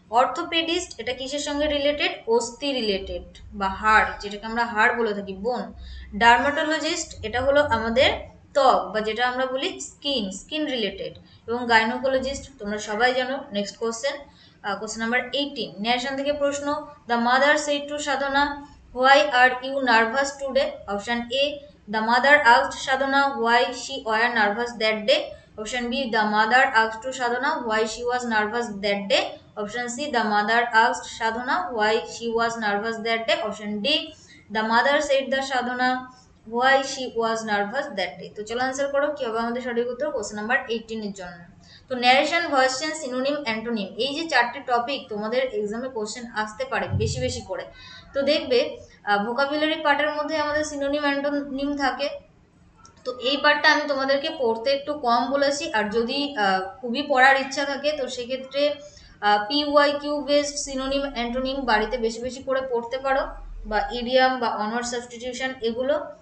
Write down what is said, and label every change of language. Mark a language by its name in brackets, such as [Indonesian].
[Bangla] Orthopaedist এটা কিসের সঙ্গে রিলেটেড? অস্থি রিলেটেড বা হাড়, যেটাকে আমরা হাড় বলে থাকি, বোন। ডার্মাটোলজিস্ট এটা হলো আমাদের ত্বক বা যেটা আমরা বলি স্কিন রিলেটেড। এবং গাইনোকোলজিস্ট তোমরা সবাই জানো। Next question number 18। ন্যারেশন থেকে প্রশ্ন। [English] The mother said to Sadhana, why are you nervous today? Option A, the mother asked Sadhana why she were nervous that day. Option B, the mother asked to Sadhana why she was nervous that day. Option C, the mother asked Sadhana why she was nervous that day. Option D, the mother said the Sadhana why she was nervous that day. [Bangla] তো চলো answer করো কি হবে আমাদের সঠিক উত্তর question number 18 এর জন্য। তো narration, voice change, synonym, antonym, এই যে 4টে টপিক তোমাদের এক্সামে কোশ্চেন আসতে পারে বেশি বেশি করে। তো দেখবে ভোকাবুলারি পার্টের মধ্যে আমাদের সিনোনিম অ্যান্টোনিম থাকে। তো এই পার্টটা আমি তোমাদেরকে পড়তে একটু কম বলেছি, আর যদি খুবই পড়ার ইচ্ছা থাকে তো সেক্ষেত্রে PYQ বেসড সিনোনিম অ্যান্টোনিম বাড়িতে বেশি বেশি করে পড়তে পারো, বা ইডিয়াম বা অনার্স সাবস্টিটিউশন এগুলো।